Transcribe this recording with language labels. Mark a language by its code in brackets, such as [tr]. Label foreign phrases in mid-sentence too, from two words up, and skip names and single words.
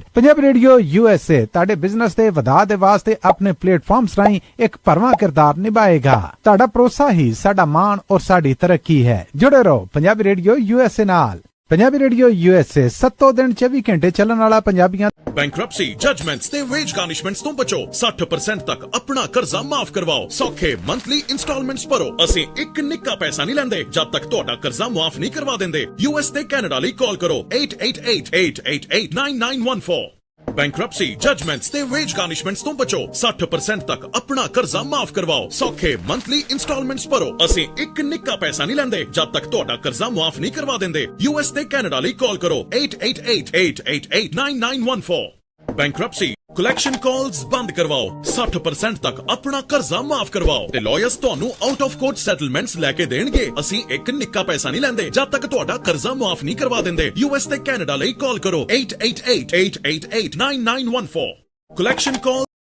[pa] ਪੰਜਾਬੀ ਰੇਡੀਓ USA ਤੁਹਾਡੇ ਬਿਜ਼ਨਸ ਦੇ ਵਧਾ ਦੇ ਵਾਸਤੇ ਆਪਣੇ ਪਲੇਟਫਾਰਮਸ ਰਾਹੀਂ ਇੱਕ ਭਰਵਾਂ ਕਿਰਦਾਰ ਨਿਭਾਏਗਾ। ਤੁਹਾਡਾ ਭਰੋਸਾ ਹੀ ਸਾਡਾ ਮਾਣ ਔਰ ਸਾਡੀ ਤਰੱਕੀ ਹੈ। ਜੁੜੇ ਰਹੋ ਪੰਜਾਬੀ ਰੇਡੀਓ USA ਨਾਲ। ਪੰਜਾਬੀ ਰੇਡੀਓ USA 7 ਦਿਨ 24 ਘੰਟੇ ਚੱਲਣ ਵਾਲਾ ਪੰਜਾਬੀਆਂ। [en] Bankruptcy, judgments [pa] ਤੇ [en] wage garnishments [pa] ਤੋਂ ਬਚੋ। 60% ਤੱਕ ਆਪਣਾ ਕਰਜ਼ਾ ਮਾਫ ਕਰਵਾਓ। ਸੌਖੇ [en] monthly installments [pa] ਭਰੋ। ਅਸੀਂ ਇੱਕ ਨਿੱਕਾ ਪੈਸਾ ਨਹੀਂ ਲੈਂਦੇ ਜਦ ਤੱਕ ਤੁਹਾਡਾ ਕਰਜ਼ਾ ਮਾਫ ਨਹੀਂ ਕਰਵਾ ਦਿੰਦੇ। US ਤੇ ਕੈਨੇਡਾ ਲਈ ਕਾਲ ਕਰੋ 888-888-9914। [en] Bankruptcy, judgments [pa] ਤੇ [en] wage garnishments [pa] ਤੋਂ ਬਚੋ। 60% ਤੱਕ ਆਪਣਾ ਕਰਜ਼ਾ ਮਾਫ ਕਰਵਾਓ। ਸੌਖੇ [en] monthly installments [pa] ਭਰੋ। ਅਸੀਂ ਇੱਕ ਨਿੱਕਾ ਪੈਸਾ ਨਹੀਂ ਲੈਂਦੇ ਜਦ ਤੱਕ ਤੁਹਾਡਾ ਕਰਜ਼ਾ ਮਾਫ ਨਹੀਂ ਕਰਵਾ ਦਿੰਦੇ। US ਤੇ ਕੈਨੇਡਾ ਲਈ ਕਾਲ ਕਰੋ 888-888-9914। Bankruptcy, [en] collection calls [pa] ਬੰਦ ਕਰਵਾਓ। 60% ਤੱਕ ਆਪਣਾ ਕਰਜ਼ਾ ਮਾਫ ਕਰਵਾਓ ਤੇ ਲਾਇਰਸ ਤੁਹਾਨੂੰ [en] out of court settlements [pa] ਲੈ ਕੇ ਦੇਣਗੇ। ਅਸੀਂ ਇੱਕ ਨਿੱਕਾ ਪੈਸਾ ਨਹੀਂ ਲੈਂਦੇ ਜਦ ਤੱਕ ਤੁਹਾਡਾ ਕਰਜ਼ਾ ਮਾਫ ਨਹੀਂ ਕਰਵਾ ਦਿੰਦੇ। US ਤੇ ਕੈਨੇਡਾ ਲਈ ਕਾਲ ਕਰੋ 888-888-9914। [en] collection call